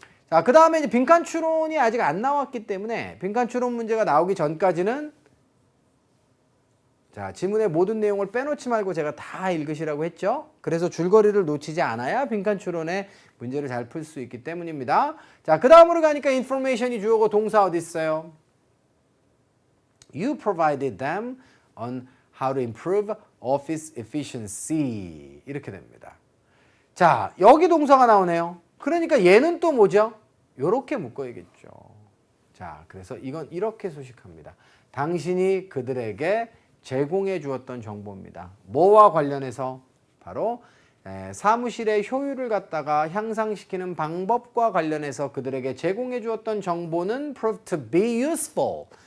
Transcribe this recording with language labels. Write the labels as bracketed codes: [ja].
[ko] 자, 그 다음에 이제 빈칸 추론이 아직 안 나왔기 때문에 빈칸 추론 문제가 나오기 전까지는 자, 지문의 모든 내용을 빼놓지 말고 제가 다 읽으시라고 했죠. 그래서 줄거리를 놓치지 않아야 빈칸 추론의 문제를 잘 풀 수 있기 때문입니다. 자, 그 다음으로 가니까 information이 주어고 동사 어디 있어요? [en] You provided them on how to improve office efficiency. [ko] 이렇게 됩니다. 자, 여기 동사가 나오네요. 그러니까 얘는 또 뭐죠? 이렇게 묶어야겠죠. 자, 그래서 이건 이렇게 소식합니다. 당신이 그들에게 제공해 주었던 정보입니다. 뭐와 관련해서? 바로 사무실의 효율을 갖다가 향상시키는 방법과 관련해서 그들에게 제공해 주었던 정보는 proved to be useful.